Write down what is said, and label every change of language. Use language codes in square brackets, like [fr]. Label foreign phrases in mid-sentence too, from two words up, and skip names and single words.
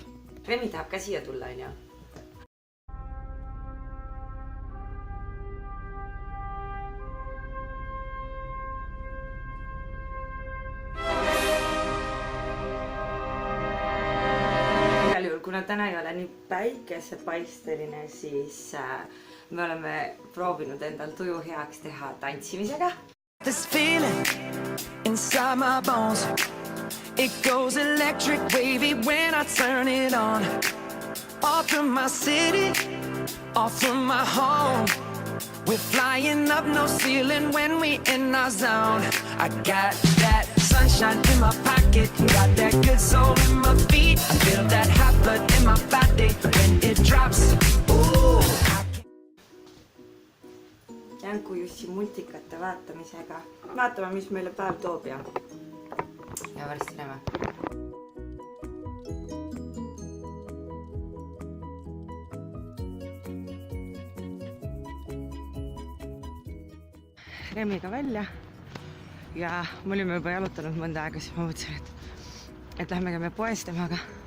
[et] Remi tahab ka siia tulla, on ju? Kuna täna ei ole nii päikesepaisteline, siis me oleme proovinud endal tuju heaks teha tantsimisega. [en] This feeling inside my bones, it goes electric wavy when I turn it on. Off from my city, off from my home, we're flying up no ceiling when we in our zone. I got that sunshine in my pocket, got that good soul in my feet. I feel that hot blood in my body when it drops. Ooh. [et] Jänku Jussi multikate vaatamisega. Vaatame, mis meile päev toob ja varsti näeme. Remiga välja ja me olime juba jalutanud mõnda aega, siis ma mõtlesin, et lähme käime poes temaga.